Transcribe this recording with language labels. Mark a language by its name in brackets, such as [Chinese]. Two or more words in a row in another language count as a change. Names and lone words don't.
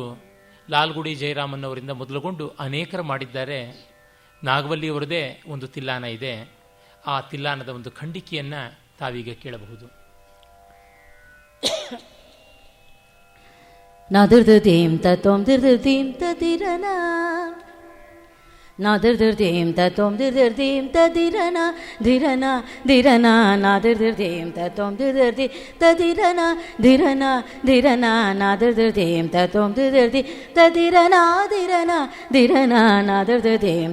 [Kannada] ಲಾಲ್ಗುಡಿ ಜಯರಾಮನ್ ಅವರಿಂದ ಮೊದಲುಗೊಂಡು ಅನೇಕರು ಮಾಡಿದ್ದಾರೆ. ನಾಗವಲ್ಲಿಯವರದೇ ಒಂದು ತಿಲ್ಲಾನ ಇದೆ. ಆ ತಿಲ್ಲಾನದ ಒಂದು ಖಂಡಿಕೆಯನ್ನ ತಾವೀಗ ಕೇಳಬಹುದು. ನಾದಿರ್ದೀಂ ತೋಂ ದಿರ್ದೀಂ ತದಿರನ ನಾದಿರ್ದೀಂ ತೋಂ ದಿರ್ದೀಂ ತದಿರನ ಧಿರನ ಧಿರನ ನಾದಿರ್ದೀಂ ತೋಂ ದಿರ್ದಿ ತದಿರನ ಧಿರನ ಧಿರನ ನಾದಿರ್ದೀಂ ತೋಂ ದಿರ್ದಿ ತದಿರನ ಧಿರನ ಧಿರನ ನಾದಿರ್ದೀಂ